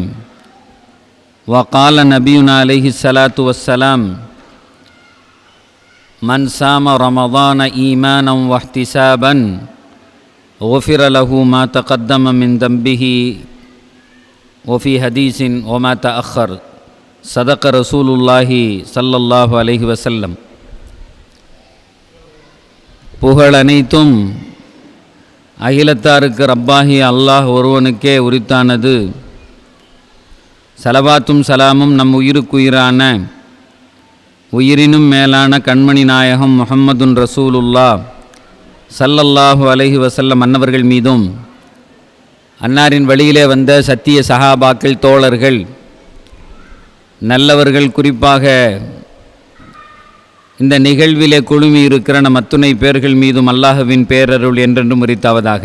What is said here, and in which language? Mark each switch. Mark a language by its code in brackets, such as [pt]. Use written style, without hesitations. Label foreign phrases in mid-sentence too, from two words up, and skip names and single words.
[ar] و قال نبينا عليه الصلاة والسلام من صام رمضان إيمانا واحتسابا غفر له ما تقدم من ذنبه وفي حديث وما تأخر. صدق رسول الله صلى الله عليه وسلم. [ta] புகழ் அனைத்தும் அகிலத்தாருக்கு ரப்பாகி அல்லாஹ் ஒருவனுக்கே உரித்தானது. சலவாத்தும் சலாமும் நம் உயிருக்குயிரான உயிரினும் மேலான கண்மணி நாயகம் [ar] محمد رسول الله صلى الله عليه وسلم [ta] அன்னவர்கள் மீதும், அன்னாரின் வழியிலே வந்த சத்திய சஹாபாக்கள், தோழர்கள், நல்லவர்கள், குறிப்பாக இந்த நிகழ்விலே குழுமி இருக்கிற நம் அத்துணை பேர்கள் மீதும் அல்லாஹுவின் பேரருள் என்றென்றும் உரித்தாவதாக.